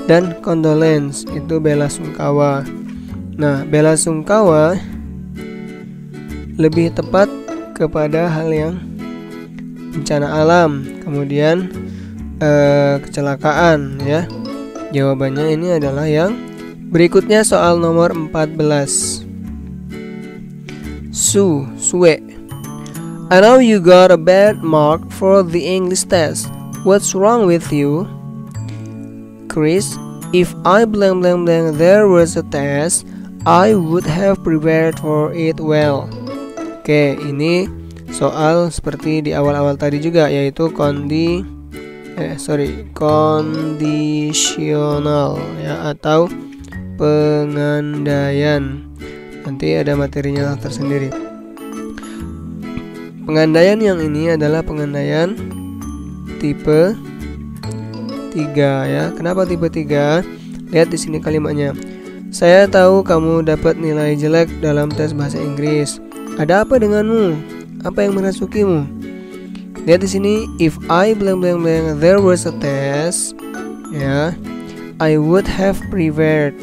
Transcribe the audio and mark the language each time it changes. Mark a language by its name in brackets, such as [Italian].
[Indonesian] Dan condolence, itu bela sungkawa. Nah, bela sungkawa lebih tepat kepada hal yang bencana alam, kemudian kecelakaan ya. Jawabannya ini adalah yang berikutnya. Soal nomor 14. [English] Sue, I know you got a bad mark for the English test. What's wrong with you? Chris, if I blank there was a test, I would have prepared for it well. [Indonesian] Oke, ini soal seperti di awal-awal tadi juga, yaitu kondisional ya, atau pengandaian. Nanti ada materinya tersendiri. Pengandaian yang ini adalah pengandaian tipe 3 ya. Kenapa tipe 3? Lihat di sini kalimatnya. Saya tahu kamu dapat nilai jelek dalam tes bahasa Inggris. Ada apa denganmu? Apa yang merasukimu? Lihat di sini, [English] if I blank there was a test, ya, I would have prepared.